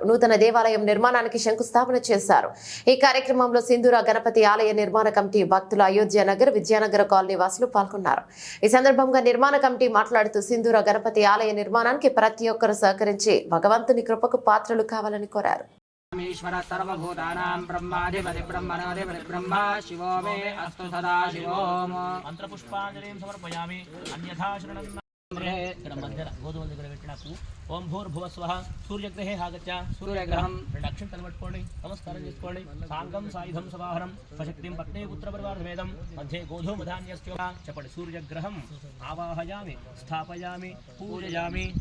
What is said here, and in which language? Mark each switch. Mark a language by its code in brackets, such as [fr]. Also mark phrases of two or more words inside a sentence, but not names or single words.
[te] నూతన దేవాలయం నిర్మాణానికి శంకుస్థాపన చేశారు. ఈ కార్యక్రమంలో సింధూర గణపతి ఆలయ నిర్మాణ కమిటీ భక్తులు, అయోధ్య నగర్, విద్యానగర కాలనీ వాసులు పాల్గొన్నారు. ఈ సందర్భంగా నిర్మాణ కమిటీ మాట్లాడుతూ సింధూర గణపతి ఆలయ నిర్మాణానికి ప్రతి ఒక్కరు సహకరించి భగవంతుని కృపకు పాత్రలు కావాలని కోరారు. [sa] ईश्वर सर्वभूतानां ब्रह्माधिपति ब्रह्मणोधिपति ब्रह्मा शिवो मे अस्तु सदा शिवो मंत्रपुष्पांजलिं समर्पयामि अन्यथा शरणं [te] గోధుమల దగ్గర పెట్టినప్పుడు [sa] ఓం భూర్భువస్వః సూర్యగ్రహే ఆగత్య సూర్యగ్రహం [te] 2 అక్షంతలు పట్టుకోండి, నమస్కారం చేసుకోండి. [sa] సాంగం సాయుధం సవాహనం స్వశక్తిం పత్నే పుత్ర పరివారమేదం మధ్య గోధుమధాన్యస్య చెప్పండి. సూర్యగ్రహం ఆవాహయామి, స్థాపయామి, పూజయామి.